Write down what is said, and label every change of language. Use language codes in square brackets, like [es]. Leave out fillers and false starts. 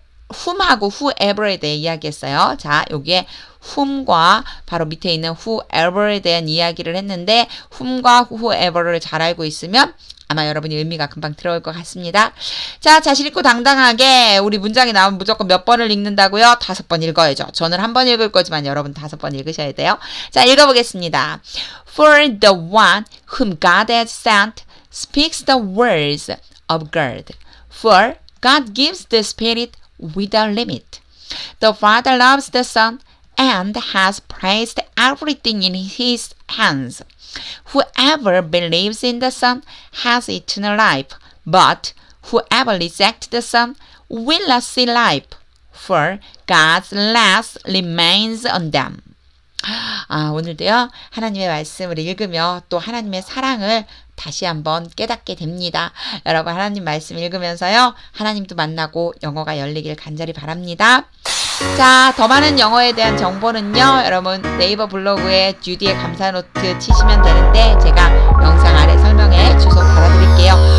[ko] whom하고 whoever에 대해 이야기했어요. 자, 여기에 whom과 바로 밑에 있는 whoever에 대한 이야기를 했는데 whom과 whoever를 잘 알고 있으면 아마 여러분이 의미가 금방 들어올 것 같습니다. 자, 자신있고 당당하게 우리 문장이 나오면 무조건 몇 번을 읽는다고요? 5번 읽어야죠. 저는 한 번 읽을 거지만 여러분 5번 읽으셔야 돼요. 자, 읽어보겠습니다. [en] For the one whom God has sent speaks the words of God. For God gives the Spirit without limit. The Father loves the Son and has placed everything in His hands. Whoever believes in the Son has eternal life, but whoever rejects the Son will not see life, for God's wrath remains on them. [ko] 오늘도요, 하나님의 말씀을 읽으며 또 하나님의 사랑을 다시 한번 깨닫게 됩니다. 여러분, 하나님 말씀 읽으면서요, 하나님도 만나고 영어가 열리길 간절히 바랍니다. 자, 더 많은 영어에 대한 정보는요, 여러분 네이버 블로그에 주디의 감사 노트 치시면 되는데 제가 영상 아래 설명에 주소 달아드릴게요.